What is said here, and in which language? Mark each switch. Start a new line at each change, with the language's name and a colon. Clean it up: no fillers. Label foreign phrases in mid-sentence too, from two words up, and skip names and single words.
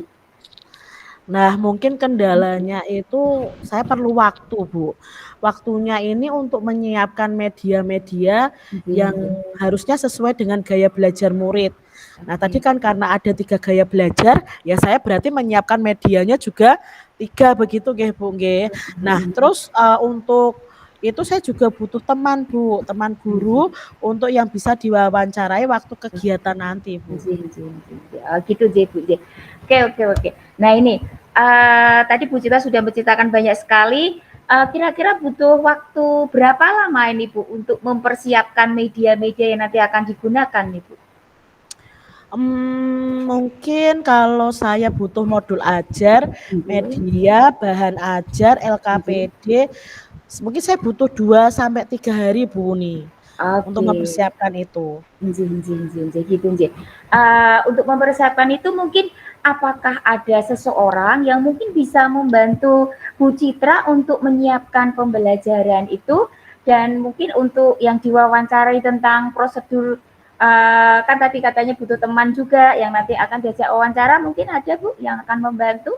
Indonesian: Nah mungkin kendalanya itu saya perlu waktu Bu. Waktunya ini untuk menyiapkan media-media yang harusnya sesuai dengan gaya belajar murid. Nah tadi kan karena ada 3 gaya belajar, ya saya berarti menyiapkan medianya juga 3 begitu nggih Bu nggih. Nah terus untuk itu saya juga butuh teman Bu, teman guru untuk yang bisa diwawancarai waktu kegiatan nanti Bu. Gitu Bu. Oke. Nah ini tadi Bu Citra sudah menceritakan banyak sekali Kira-kira butuh waktu berapa lama ini Bu untuk mempersiapkan media-media yang nanti akan digunakan nih Bu? Mungkin kalau saya butuh modul ajar, Nggih, media, bahan ajar, nggih. LKPD, mungkin saya butuh 2 sampai 3 hari Bu nih, untuk Oke. mempersiapkan itu.
Javanese: Nggih nggih nggih nggih, gitu nggih.
Indonesian: Untuk mempersiapkan itu mungkin apakah ada seseorang yang mungkin bisa membantu Bu Citra untuk menyiapkan pembelajaran itu dan mungkin untuk yang diwawancarai tentang prosedur, kan tadi katanya butuh teman juga yang nanti akan diajak wawancara, mungkin ada Bu yang akan membantu?